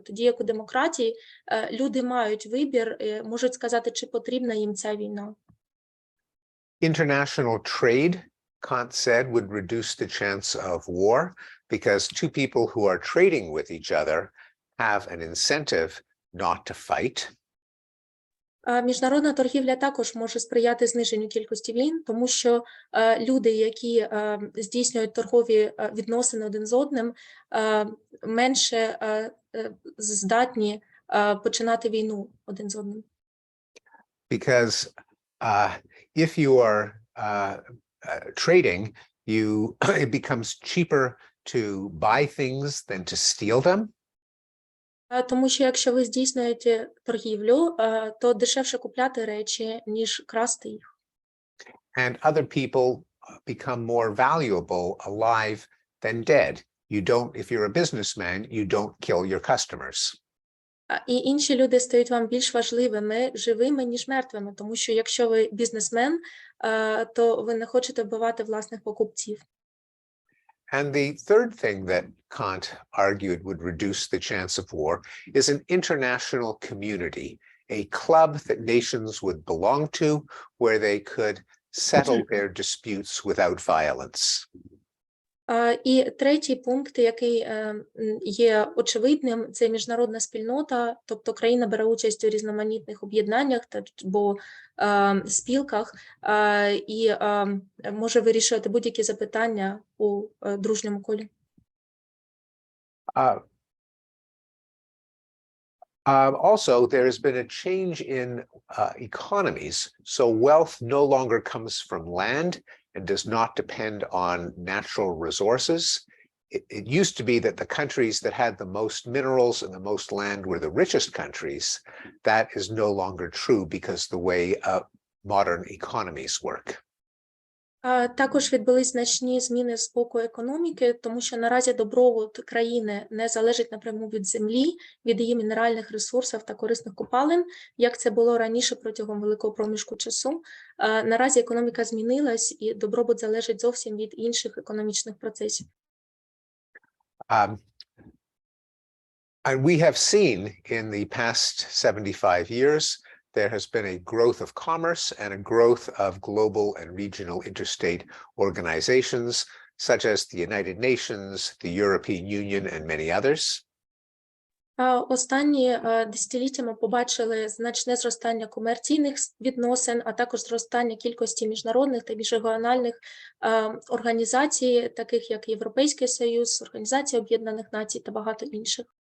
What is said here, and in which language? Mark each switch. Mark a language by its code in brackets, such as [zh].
[uk] Тоді, як у демократії, люди мають вибір, можуть сказати, чи потрібна їм ця війна. [en] International trade, Kant said, would reduce the chance of war because two people who are trading with each other have an incentive not to fight. [uk] Міжнародна торгівля також може сприяти зниженню кількості війн, тому що люди, які здійснюють торгові відносини один з одним, менше здатні починати війну один з одним. [en] Because if you are trading, it becomes cheaper to buy things than to steal them. [uk] Тому що якщо ви здійснюєте торгівлю, то дешевше купляти речі, ніж красти їх. [en] And other people become more valuable alive than dead. You don't, if you're a businessman, you don't kill your customers. [uk] І інші люди стають вам більш важливими, живими, ніж мертвими, тому що якщо ви бізнесмен, то ви не хочете вбивати власних покупців. [en] And the third thing that Kant argued would reduce the chance of war is an international community, a club that nations would belong to, where they could settle their disputes without violence. [uk] І третій пункт, який є очевидним, це міжнародна спільнота, тобто країна бере участь у різноманітних об'єднаннях або спілках і може вирішувати будь-які запитання у дружньому колі. [en] Also, there has been a change in economies, so wealth no longer comes from land and does not depend on natural resources. It used to be that the countries that had the most minerals and the most land were the richest countries. That is no longer true because the way modern economies work. [uk] Також відбулись значні зміни з боку економіки, тому що наразі добробут країни не залежить напряму від землі, від її мінеральних ресурсів та корисних копалин, як це було раніше протягом великого проміжку часу. Наразі економіка змінилась і добробут залежить зовсім від інших економічних процесів. [en] And we have seen in the past 75 years there has been a growth of commerce and a growth of global and regional interstate organizations, such as the United Nations, the European Union, and many others. [uk] Останні десятиліття ми побачили значне зростання комерційних відносин, а також зростання кількості міжнародних та міжрегіональних організацій, таких як Європейський Союз, Організація Об'єднаних Націй та багато інших.